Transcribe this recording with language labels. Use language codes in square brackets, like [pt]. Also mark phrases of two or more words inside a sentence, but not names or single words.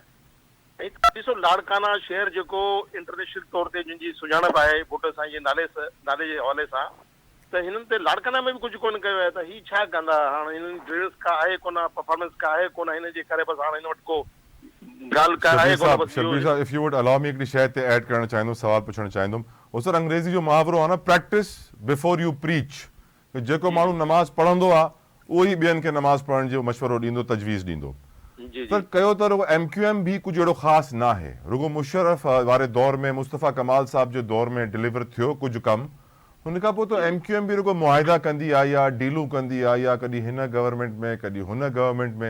[sd] ऐं ॾिसो, लाड़काना शहर जेको इंटरनेशनल तौर ते जिनजी सुञाणप आहे भुट्टो साईं जे नाले जे हवाले सां, त हिननि ते लाड़काना में बि कुझु कोन कयो आहे। त ही छा कंदा? हाणे हिननि ड्रेस का आहे कोन, परफॉर्मेंस का आहे कोन, हिन जे करे बसि हाणे हिन वटि को ॻाल्हि का आहे कोन। शबीर साहब, [en] if you would allow me [sd] हिकिड़ी शइ ते ऐड करणु चाहींदुमि, सवाल पुछणु चाहींदुमि। उहो सर अंग्रेज़ी जो मुहावरो आहे न, [en] practice before you preach. [sd] जेको माण्हू नमाज़ पढ़ंदो आहे उहो ई ॿियनि खे नमाज़ पढ़ण जो मशवरो ॾींदो, तजवीज़ ॾींदो। सर कयो त रुगो MQM [ur] بھی کچھ [sd] अहिड़ो ख़ासि न आहे। रुगो मुशर्रफ वारे दौर में, मुस्तफ़ा कमाल साहब जे दौर में डिलीवर थियो कुझु कमु, हुन खां पोइ त MQM भी रुगो मुआहिदा कंदी आई आहे, डीलूं कंदी आई आहे, कॾहिं हिन गवर्नमेंट में, कॾहिं हुन गवर्नमेंट में।